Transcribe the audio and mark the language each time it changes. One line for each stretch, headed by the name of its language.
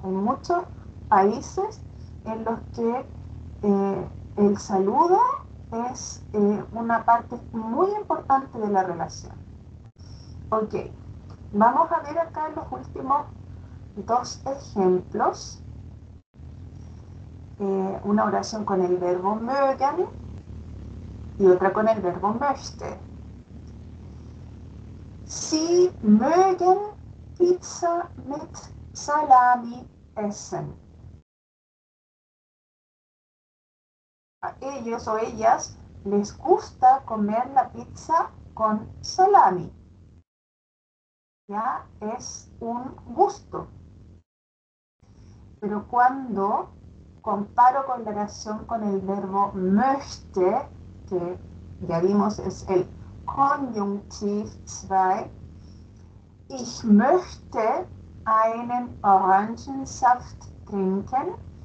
Spanish: Hay muchos países en los que el saludo es una parte muy importante de la relación. Ok, vamos a ver acá los últimos dos ejemplos. Una oración con el verbo mögen y otra con el verbo möchte.
German: Sie mögen Pizza mit Salami essen.
Spanish: A ellos o ellas les gusta comer la pizza con salami. Ya es un gusto. Pero cuando comparo con la oración con el verbo möchte, que ya vimos es el Konjunktiv 2,
German: ich möchte einen Orangensaft trinken.